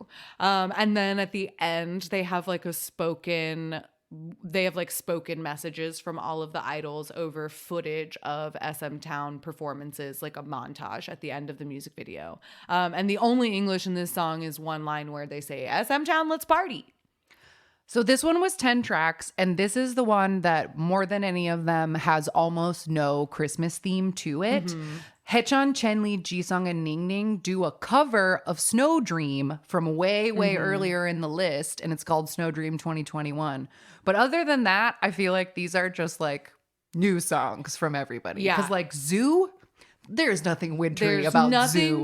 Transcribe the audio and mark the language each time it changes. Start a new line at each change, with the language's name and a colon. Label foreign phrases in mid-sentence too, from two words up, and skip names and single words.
English: And then at the end, they have like spoken messages from all of the idols over footage of SMTOWN performances, like a montage at the end of the music video. And the only English in this song is one line where they say, SMTOWN, let's party. So this one was 10 tracks, and this is the one that more than any of them has almost no Christmas theme to it. Mm-hmm. Haechan, Chenli, Jisung, and Ningning do a cover of Snow Dream from way earlier in the list, and it's called Snow Dream 2021. But other than that, I feel like these are just like new songs from everybody. Yeah. Because like Zoo, there's nothing wintry There's about nothing